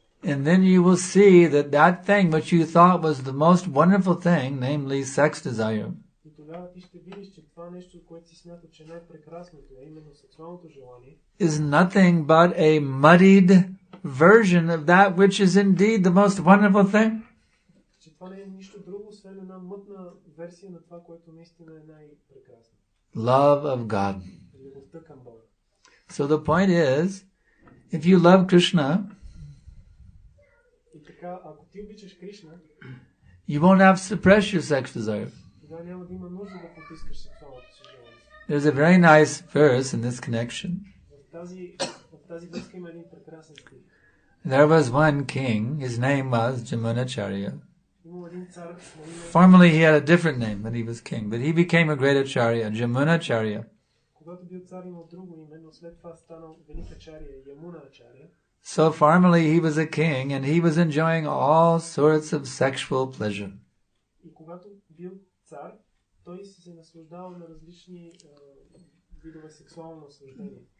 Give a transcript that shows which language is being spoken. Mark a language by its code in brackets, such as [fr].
[en] And then you will see that that thing which you thought was the most wonderful thing, namely sex desire, [bg] И тогава ти ще видиш, че това нещо, което си смята, че най-прекрасното е именно сексуалното желание, [en] is nothing but a muddied version of that which is indeed the most wonderful thing. [bg] че това не е нищо друго, освен една мътна версия на това, което наистина е най-прекрасно. [en] Love of God. [bg] Любовта към Бога. [en] So the point is, if you love Krishna, [bg] И така, ако ти обичаш Кришна, [en] you won't have to suppress your sex desire. [bg] тогава няма да има нужда да потискаш сексуалното си желание. [en] There's a very nice verse in this connection. [bg] В тази връзка има един прекрасен стих. [en] There was one king, his name was Jamunacharya. [bg] Имал един цар на име, [en] Formerly he had a different name when he was king, but he became a great acharya, Jamunacharya. [bg] когато бил цар имал друго име, но след това станал велик ачария, Ямуна ачария. [en] So formerly he was a king and he was enjoying all sorts of sexual pleasure. [bg] И когато бил цар, той се наслаждавал на различни видове сексуално наслаждение.